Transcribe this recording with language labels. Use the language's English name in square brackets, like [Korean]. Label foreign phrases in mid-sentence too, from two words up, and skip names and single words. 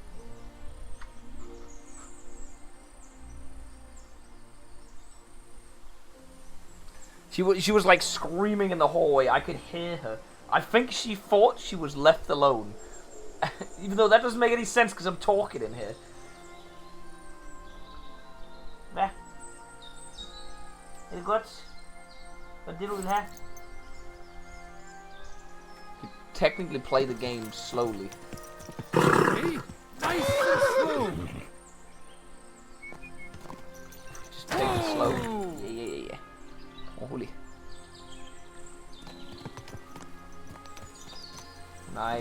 [English] She was like screaming in the hallway. I could hear her. I think she thought she was left alone. Even though that doesn't make any sense because I'm talking in here. [Danish] Hvad? Er det godt? Hvad det du vil have? [English] You technically play the game slowly. Hey, nice and slow. Just take it slow. Yeah. Holy.